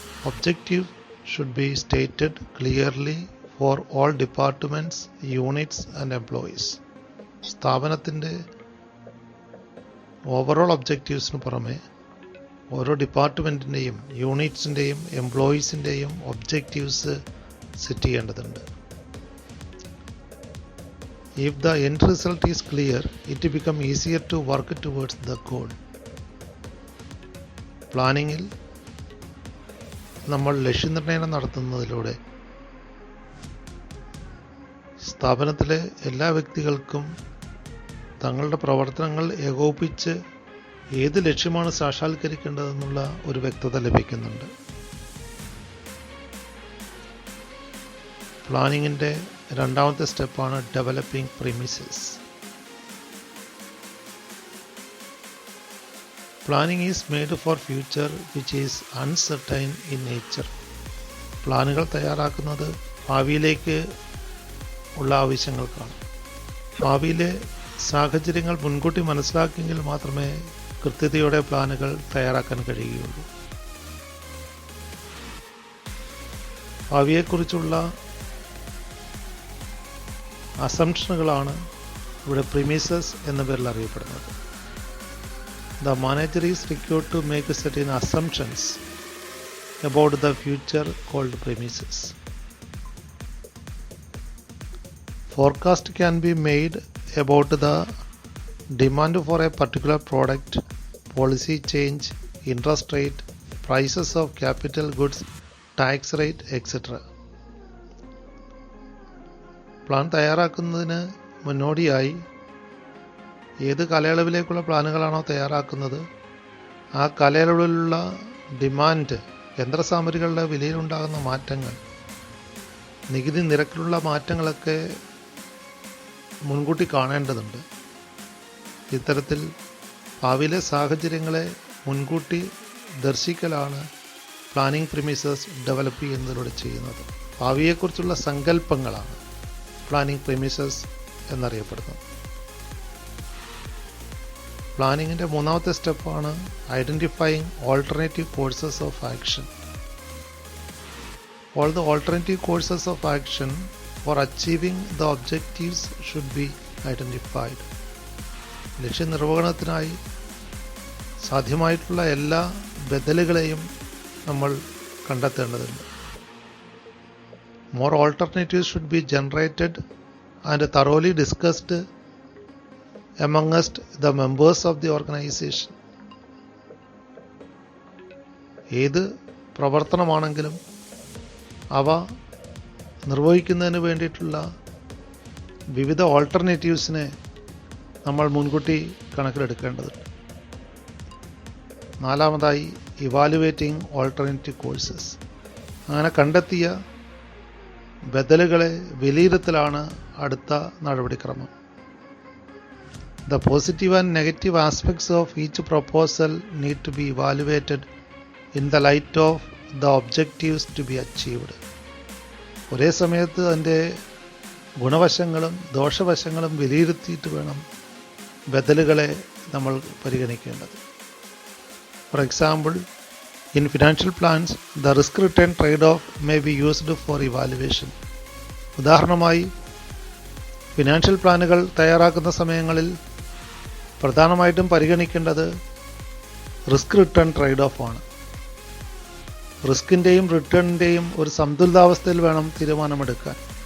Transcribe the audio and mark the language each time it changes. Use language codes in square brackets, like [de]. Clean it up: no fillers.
[en] Objective should be stated clearly for all departments, units and employees. [ml] സ്ഥാപനത്തിൻ്റെ overall ഒബ്ജക്റ്റീവ്സിന് പുറമെ ഓരോ ഡിപ്പാർട്ട്മെൻറ്റിൻ്റെയും യൂണിറ്റ്സിൻ്റെയും എംപ്ലോയീസിൻ്റെയും objectives set ചെയ്യേണ്ടതുണ്ട്. [en] If the end result is clear, it becomes easier to work towards the goal. [ml] പ്ലാനിങ്ങിൽ നമ്മൾ ലക്ഷ്യനിർണ്ണയം നടത്തുന്നതിലൂടെ സ്ഥാപനത്തിലെ എല്ലാ വ്യക്തികൾക്കും തങ്ങളുടെ പ്രവർത്തനങ്ങൾ ഏകോപിപ്പിച്ച് ഏത് ലക്ഷ്യമാണ് സാക്ഷാത്കരിക്കേണ്ടതെന്നുള്ള ഒരു വ്യക്തത ലഭിക്കുന്നുണ്ട്. പ്ലാനിങ്ങിൻ്റെ രണ്ടാമത്തെ സ്റ്റെപ്പാണ് developing premises. [en] Planning is made for future which is uncertain in nature. [ml] പ്ലാനുകൾ തയ്യാറാക്കുന്നത് ഭാവിയിലേക്ക് ഉള്ള ആവശ്യങ്ങൾക്കാണ്. ഭാവിയിലെ സാഹചര്യങ്ങൾ മുൻകൂട്ടി മനസ്സിലാക്കിയെങ്കിൽ മാത്രമേ കൃത്യതയോടെ പ്ലാനുകൾ തയ്യാറാക്കാൻ കഴിയുകയുള്ളൂ. ഭാവിയെക്കുറിച്ചുള്ള അസംഷനുകളാണ് ഇവിടെ പ്രിമിസസ് എന്ന പേരിൽ അറിയപ്പെടുന്നത്. [en] The manager is required to make certain assumptions about the future called premises. Forecast can be made about the demand for a particular product, policy change, interest rate, prices of capital goods, tax rate, etc. [ml] Plan തയ്യാറാക്കുന്നതിന് മുന്നോടിയായി ഏത് കാലയളവിലേക്കുള്ള പ്ലാനുകളാണോ തയ്യാറാക്കുന്നത് ആ കാലയളവിലുള്ള demand, യന്ത്രസാമഗ്രികളുടെ വിലയിലുണ്ടാകുന്ന മാറ്റങ്ങൾ, നികുതി നിരക്കിലുള്ള മാറ്റങ്ങളൊക്കെ മുൻകൂട്ടി കാണേണ്ടതുണ്ട്. ഇത്തരത്തിൽ ഭാവിയിലെ സാഹചര്യങ്ങളെ മുൻകൂട്ടി ദർശിക്കലാണ് പ്ലാനിംഗ് പ്രിമിസസ് ഡെവലപ്പ് ചെയ്യുന്നതിലൂടെ ചെയ്യുന്നത്. ഭാവിയെക്കുറിച്ചുള്ള സങ്കല്പങ്ങളാണ് പ്ലാനിംഗ് പ്രിമിസസ് എന്നറിയപ്പെടുന്നത്. പ്ലാനിങ്ങിൻ്റെ മൂന്നാമത്തെ സ്റ്റെപ്പാണ് identifying alternative courses of action. [en] All the alternative courses of action for achieving the objectives should be identified. [ml] ലക്ഷ്യനിർവഹണത്തിനായി സാധ്യമായിട്ടുള്ള എല്ലാ ബദലുകളെയും നമ്മൾ കണ്ടെത്തേണ്ടതുണ്ട്. [en] More alternatives should be generated and thoroughly discussed amongst the members of the organization. [ml] ഏത് പ്രവർത്തനമാണെങ്കിലും അവ നിർവഹിക്കുന്നതിന് വേണ്ടിയിട്ടുള്ള വിവിധ ഓൾട്ടർനേറ്റീവ്സിനെ നമ്മൾ മുൻകൂട്ടി കണക്കിലെടുക്കേണ്ടതുണ്ട്. നാലാമതായി ഇവാലുവേറ്റിംഗ് ഓൾട്ടർനേറ്റീവ് കോഴ്സസ്. അങ്ങനെ കണ്ടെത്തിയ ബദലുകളെ വിലയിരുത്തലാണ് അടുത്ത നടപടിക്രമം. [en] The positive and negative aspects of each proposal need to be evaluated in the light of the objectives to be achieved. [ml] ഒരേ സമയത്ത് അതിൻ്റെ ഗുണവശങ്ങളും ദോഷവശങ്ങളും വിലയിരുത്തിയിട്ട് വേണം ബദലുകളെ നമ്മൾ പരിഗണിക്കേണ്ടത്. [en] For example, in financial plans, the risk-return trade-off may be used for evaluation. [ml] ഉദാഹരണമായി, financial പ്ലാനുകൾ തയ്യാറാക്കുന്ന സമയങ്ങളിൽ പ്രധാനമായിട്ടും പരിഗണിക്കേണ്ടത് റിസ്ക് റിട്ടേൺ ട്രേഡ് ഓഫ് ആണ്. റിസ്കിൻ്റെയും റിട്ടേണിൻ്റെയും ഒരു സന്തുലിതാവസ്ഥയിൽ വേണം തീരുമാനമെടുക്കാൻ.